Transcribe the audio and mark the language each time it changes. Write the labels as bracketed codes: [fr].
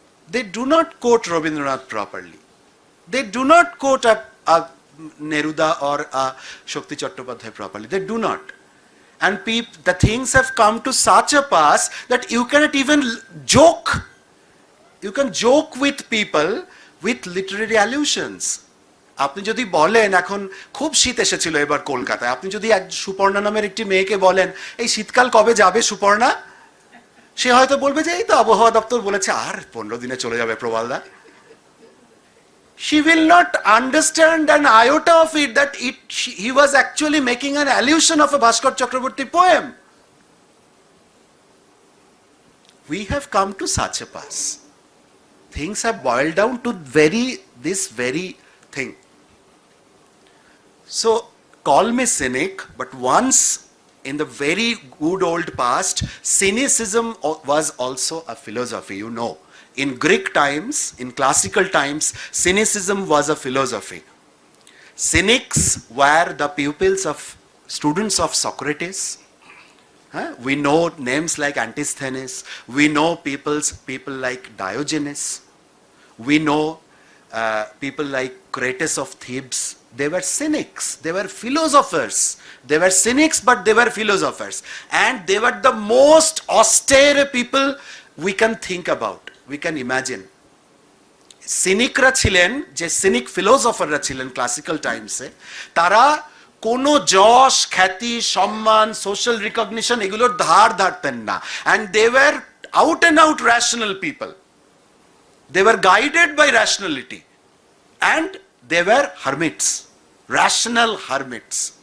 [en] They do not quote Rabindranath properly. They do not quote a Neruda or a Shakti Chattopadhyay properly. They do not. And the things have come to such a pass that you cannot even joke. You can joke with people with literary allusions. [bn] আপনি যদি বলেন এখন খুব শীত এসেছিল এবার কলকাতায়, আপনি যদি এক সুপর্ণা নামের একটি মেয়েকে বলেন এই শীতকাল কবে যাবে সুপর্ণা, সে হয়তো বলবে যে এই তো আবহাওয়া দপ্তর বলেছে আর 15 দিনে চলে যাবে প্রবালদা। [en] She will not understand an iota of it that he was actually making an allusion of a Bhaskar Chakraborty poem. We have come to such a pass. Things have boiled down to this very thing. So call me cynic, but once in the very good old past, cynicism was also a philosophy, you know. In Greek times, in classical times, cynicism was a philosophy. Cynics were the pupils of students of Socrates. We know names like Antisthenes. We know people like Diogenes. We know people like Crates of Thebes. They were cynics. They were philosophers. They were cynics, but they were philosophers. And they were the most austere people we can think about. We can imagine. [bn] সিনিকরা ছিলেন, যে scenic ফিলোসফাররা ছিলেন classical টাইমসে, তারা কোনো যশ খ্যাতি সম্মান social recognition এগুলোর ধার ধারতেন না। [en] And they were out and out rational people. They were guided by rationality and they were hermits, rational hermits.